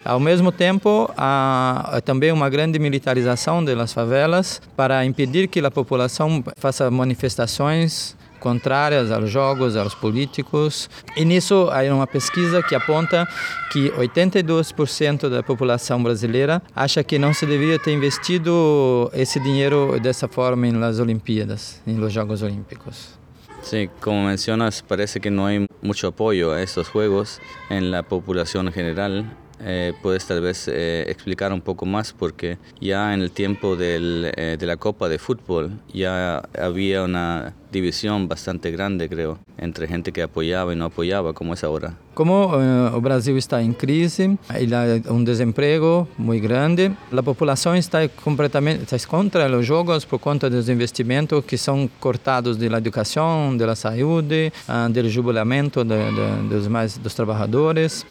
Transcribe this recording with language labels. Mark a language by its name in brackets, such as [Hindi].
[Portuguese] Ao mesmo tempo, há também uma grande militarização das favelas para impedir que a população faça manifestações contrárias aos jogos, aos políticos. E nisso, há uma pesquisa que aponta que 82% da população brasileira acha que não se deveria ter investido esse dinheiro dessa forma nas Olimpíadas, nos Jogos Olímpicos. [Spanish] Sí, como mencionas, parece que no hay mucho apoyo a estos juegos en la población en general. ¿Puedes tal vez explicar un poco más? Porque ya en el tiempo de la Copa de Fútbol ya había una división bastante grande, creo, entre gente que apoyaba y no apoyaba, como es ahora. [Portuguese] Como o Brasil está em crise e há um desemprego muito grande, a população está completamente está contra os jogos por conta dos investimentos que são cortados da educação, da saúde, do jubilamento dos trabalhadores.